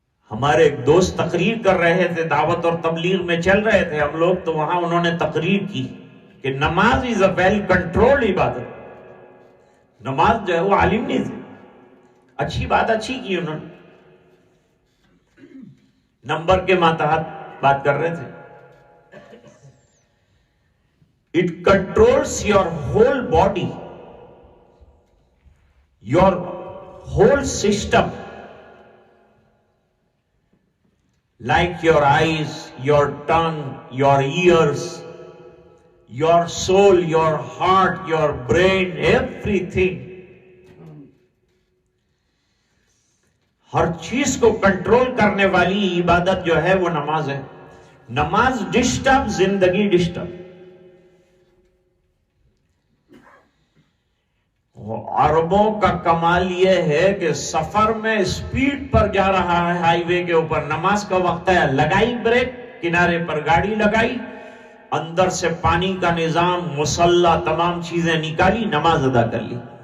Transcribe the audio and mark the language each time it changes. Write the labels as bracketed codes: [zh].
[ur] ہمارے ایک دوست تقریر کر رہے تھے، دعوت اور تبلیغ میں چل رہے تھے ہم لوگ، تو وہاں انہوں نے تقریر کی کہ نماز [en] is a well control [ur] عبادت. نماز جو ہے وہ عالم نہیں تھے، اچھی بات اچھی کی انہوں نے، نمبر کے ماتحت بات کر رہے تھے. [en] It controls your whole body, your whole system, like your eyes, your tongue, your ears, your soul, your heart, your brain, everything. [ur] ہر چیز کو کنٹرول کرنے والی عبادت جو ہے وہ نماز ہے. نماز ڈسٹرب، زندگی ڈسٹرب. عربوں کا کمال یہ ہے کہ سفر میں اسپیڈ پر جا رہا ہے ہائی وے کے اوپر، نماز کا وقت ہے، لگائی بریک، کنارے پر گاڑی لگائی، اندر سے پانی کا نظام، مصلی، تمام چیزیں نکالی، نماز ادا کر لی.